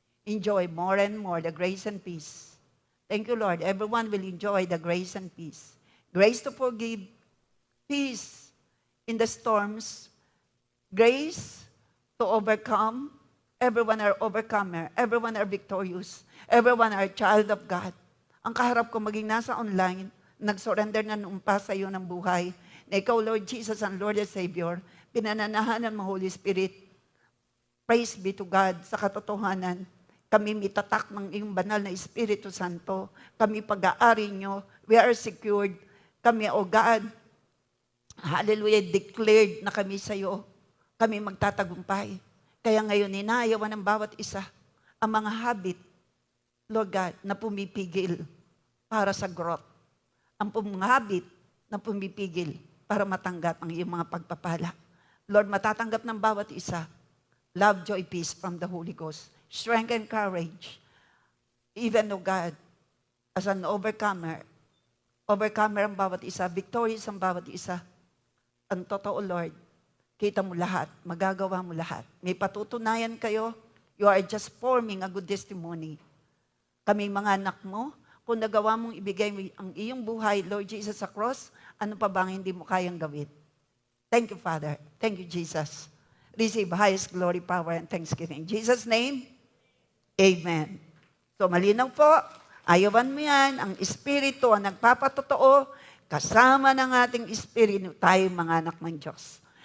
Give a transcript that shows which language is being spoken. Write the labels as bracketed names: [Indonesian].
[English] Enjoy more and more the grace and peace. Thank you, Lord. Everyone will enjoy the grace and peace. Grace to forgive. Peace in the storms. Grace to overcome. Everyone are overcomer. Everyone are victorious. Everyone are child of God. [Filipino] Ang kaharap ko maging nasa online, nag-surrender na numpa sa iyo ng buhay, na ikaw, Lord Jesus, ang Lord and Savior, pinananahanan mo, Holy Spirit. [English] Praise be to God [Filipino] sa katotohanan. Kami mitatak ng iyong banal na Espiritu Santo. Kami pag-aari nyo. [English] We are secured. [Filipino] Kami, O God, hallelujah, declared na kami sa iyo. Kami magtatagumpay. Kaya ngayon, inayawan ng bawat isa ang mga habit, Lord God, na pumipigil para sa growth. Ang habit na pumipigil para matanggap ang iyong mga pagpapala. [English] Lord, [Filipino] matatanggap ng bawat isa. [English] Love, joy, peace from the Holy Ghost. Strength and courage. Even, O God, as an overcomer [Filipino] ang bawat isa, [English] victorious ang bawat isa. [Filipino] Ang totoo, Lord, kita mo lahat, magagawa mo lahat. May patutunayan kayo, [English] you are just forming a good testimony. [Filipino] Kami mga anak mo, kung nagawa mong ibigay mo ang iyong buhay, Lord Jesus, sa cross, ano pa bang hindi mo kayang gawin? [English] Thank you, Father. Thank you, Jesus. Receive highest glory, power, and thanksgiving. In Jesus' name, Amen. [Filipino] So malinaw po, ayawan mo yan, ang Espiritu ang nagpapatotoo, kasama ng ating Espiritu, tayo mga anak ng Diyos.